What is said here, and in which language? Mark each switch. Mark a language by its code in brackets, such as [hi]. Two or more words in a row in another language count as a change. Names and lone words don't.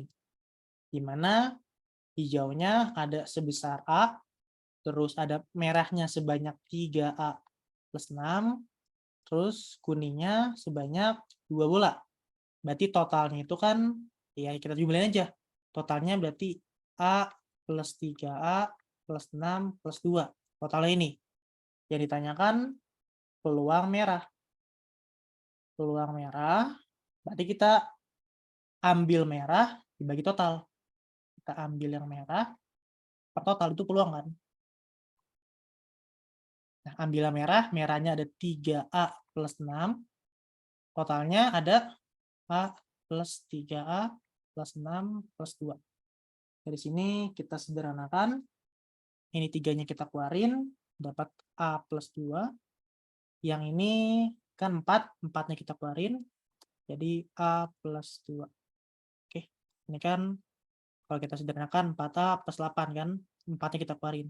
[id] Di mana hijaunya ada sebesar A, terus ada merahnya sebanyak 3A plus 6, terus kuningnya sebanyak 2 bola. Berarti totalnya itu kan, ya kita jumlahin aja. Totalnya berarti A plus 3A plus 6 plus 2. Totalnya ini. Yang ditanyakan peluang merah. Peluang merah, berarti kita ambil merah dibagi total. Kita ambil yang merah, per total itu peluang kan. Nah, ambil yang merah, merahnya ada 3A plus 6. Totalnya ada A plus 3A plus 6 plus 2. Dari sini kita sederhanakan. Ini 3-nya kita keluarin, dapat A plus 2. Yang ini kan 4, 4-nya kita keluarin, jadi A plus 2. Oke, ini kan kalau kita sederhanakan 4A plus 8 kan, 4-nya kita keluarin.